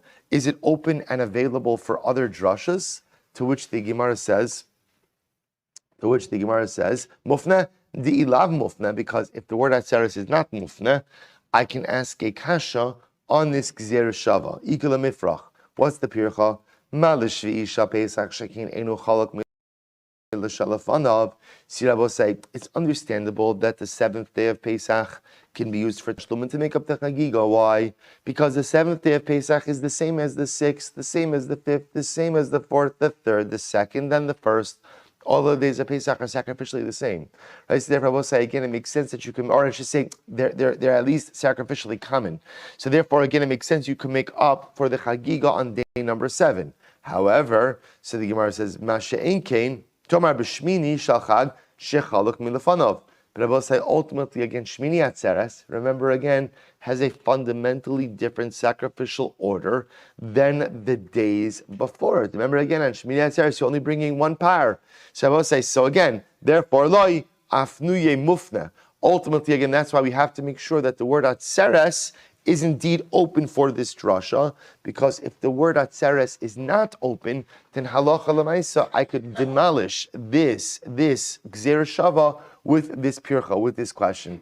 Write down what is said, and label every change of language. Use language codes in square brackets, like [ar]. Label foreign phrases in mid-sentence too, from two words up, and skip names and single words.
[en] Is it open and available for other drashas? To which the Gemara says, mufna, the ilav mufna, because if the word atzeres is not mufna, I can ask a kasha on this [he] Gzer Shava. [arc] Ikula Mifrach. [en] What's the pircha? [arc] Ma l'shvi'i shal Pesach shekin enu chalak [en] it's understandable that the seventh day of Pesach can be used for Tashlumin to make up the Chagigah. Why? Because the seventh day of Pesach is the same as the sixth, the same as the fifth, the same as the fourth, the third, the second, and the first. All the days of Pesach are sacrificially the same. Right? So therefore, I will say again, it makes sense that you can, or I should say, they're at least sacrificially common. So therefore, again, it makes sense you can make up for the Chagigah on day number 7. However, so the Gemara says, [arc] Masha'en kain, Tomar b'shmini shalchag shechaluk milefanov. [en] But I will say, ultimately, again, Shmini Atzeres, remember again, has a fundamentally different sacrificial order than the days before it. Remember again, on Shmini Atzeres, you're only bringing one par. So I will say, so again, therefore, [arc] loi afnuye mufna. [en] Ultimately, again, that's why we have to make sure that the word Atzeres is indeed open for this drasha, because if the word Atzeres is not open, then [he] halacha l'maisa, [en] I could demolish this [he] Gzeir Shava [en] with this pircha, with this question.